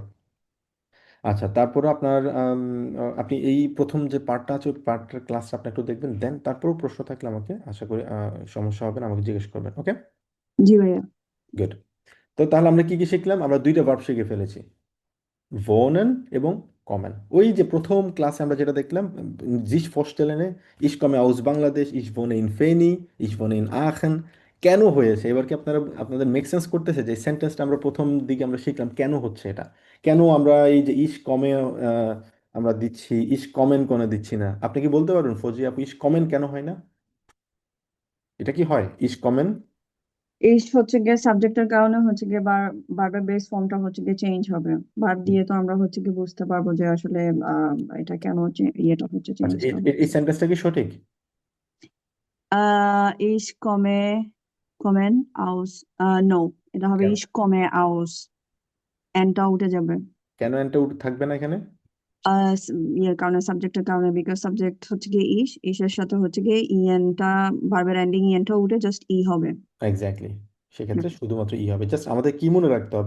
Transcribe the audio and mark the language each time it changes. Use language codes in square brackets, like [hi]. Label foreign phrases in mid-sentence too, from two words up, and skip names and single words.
[bn] আচ্ছা, তারপরে আপনার আপনি এই প্রথম যে পার্টটা আছে ওই পার্টটার ক্লাসটা আপনি একটু দেখবেন, দেন তারপরেও প্রশ্ন থাকলে আমাকে আশা করি সমস্যা হবে না, আমাকে জিজ্ঞেস করবেন, ওকে? জি ভাইয়া। গুড। তো তাহলে আমরা কি কি শিখলাম? আমরা দুইটা ভার্ব শিখে ফেলেছি, wohnen এবং kommen। ওই যে প্রথম ক্লাসে আমরা যেটা দেখলাম, [de] sich vorstellen, ich komme aus বাংলাদেশ, ich wohne in ফেনী, ich wohne in Aachen। [bn] কেন হয়েছে? এবার কি আপনারা আপনাদের [en] make sense [bn] করতেছে যে সেন্টেন্সটা আমরা প্রথম দিকে আমরা শিখলাম কেন হচ্ছে এটা? কেন আমরা এই যে [de] ich komme [bn] আমরা দিচ্ছি, [de] ich kommen [bn] কেন দিচ্ছি না? আপনি কি বলতে পারবেন ফজি আপু, [de] ich kommen [bn] কেন হয় না? এটা কি হয় [de] ich kommen? [bn] এই হচ্ছে গিয়ে সাবজেক্টের কারণে হচ্ছে গিয়ে বারবার [en] base form [bn] হচ্ছে গিয়ে চেঞ্জ হবে। ভার্ব দিয়ে তো আমরা হচ্ছে গিয়ে বুঝতে পারবো যে আসলে এটা কেন ইয়েটা হচ্ছে, আচ্ছা, চেঞ্জটা এই হচ্ছে। সেন্টেন্সটা কি সঠিক? [de] Ich kommen aus, [bn] no, এটা হবে কেন? [de] ich komme aus, [bn] এনটা উঠে যাবে। কেন এন্টা থাকবে না এখানে? আহ ইয়ের কারণে, সাবজেক্টের কারণে, [en] because subject [bn] হচ্ছে গিয়ে ইসের সাথে হচ্ছে গিয়ে ইএনটা, ভার্বের এন্ডিং ইএনটা উঠে জাস্ট ই হবে। এক্স্যাক্টলি। সেক্ষেত্রে শুধুমাত্র ই হবে। জাস্ট আমাদের কি মনে রাখতে হবে?